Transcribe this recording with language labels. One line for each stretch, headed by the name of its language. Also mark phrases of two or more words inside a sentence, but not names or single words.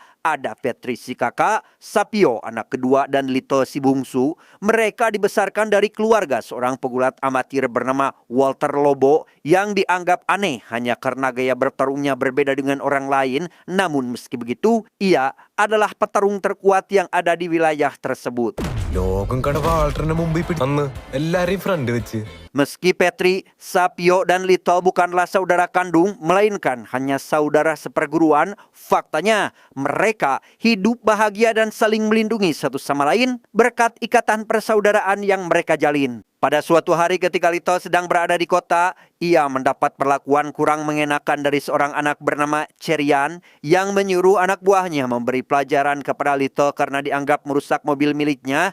Indonesian: Ada Petri si kakak, Sapio anak kedua, dan Lito si bungsu. Mereka dibesarkan dari keluarga seorang pegulat amatir bernama Walter Lobo yang dianggap aneh hanya karena gaya bertarungnya berbeda dengan orang lain. Namun meski begitu, ia adalah petarung terkuat yang ada di wilayah tersebut.
Malayalam: ലോകം കണ്ട വാൾട്ടറിന് മുമ്പ് അന്ന് എല്ലാരെയും ഫ്രണ്ട് വെച്ച്.
Indonesian: Meski Petri, Sapio, dan Lito bukanlah saudara kandung, melainkan hanya saudara seperguruan, faktanya mereka hidup bahagia dan saling melindungi satu sama lain berkat ikatan persaudaraan yang mereka jalin. Pada suatu hari ketika Lito sedang berada di kota, ia mendapat perlakuan kurang mengenakan dari seorang anak bernama Cerian yang menyuruh anak buahnya memberi pelajaran kepada Lito karena dianggap merusak mobil miliknya.